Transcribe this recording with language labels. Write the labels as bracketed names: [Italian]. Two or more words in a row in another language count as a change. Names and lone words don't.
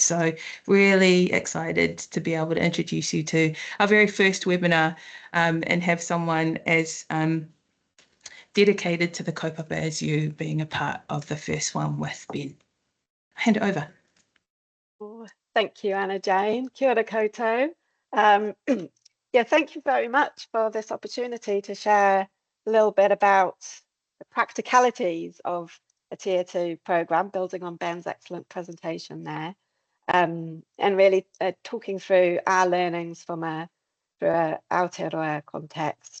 [English] So really excited to be able to introduce you to our very first webinar and have someone as dedicated to the kaupapa as you being a part of the first one with Ben. Hand it over. Thank you, Anna Jane. [Māori] Kia ora koutou. [English] Yeah, thank you very much for this opportunity to share a little bit about the practicalities of a Tier 2 programme, building on Ben's excellent presentation there, and really talking through our learnings from through a Aotearoa context.